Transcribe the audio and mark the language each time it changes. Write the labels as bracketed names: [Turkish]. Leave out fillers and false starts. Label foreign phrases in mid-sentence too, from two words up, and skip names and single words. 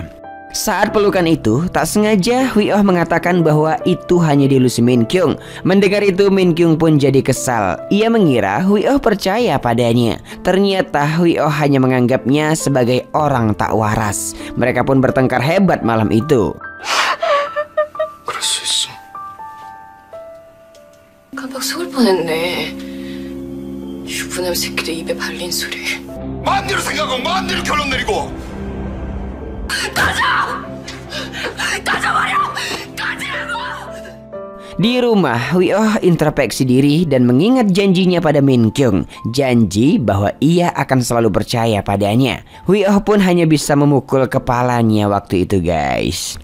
[Indonesian] Saat pelukan itu, tak sengaja Wee-oh mengatakan bahwa itu hanya delusi Min Kyung. Mendengar itu, Min Kyung pun jadi kesal. Ia mengira Wee-oh percaya padanya. Ternyata Wee-oh hanya menganggapnya sebagai orang tak waras. Mereka pun bertengkar hebat malam itu. [Korean] 그럴 수 있어. 깜빡 속을 뻔했네. 유부남 새끼들 입에 발린 소리. 마음대로 생각하고 마음대로 결론 내리고. [Indonesian] Di rumah, Wee-oh introspeksi diri dan mengingat janjinya pada Min Kyung. Janji bahwa ia akan selalu percaya padanya. Wee-oh pun hanya bisa memukul kepalanya waktu itu, guys.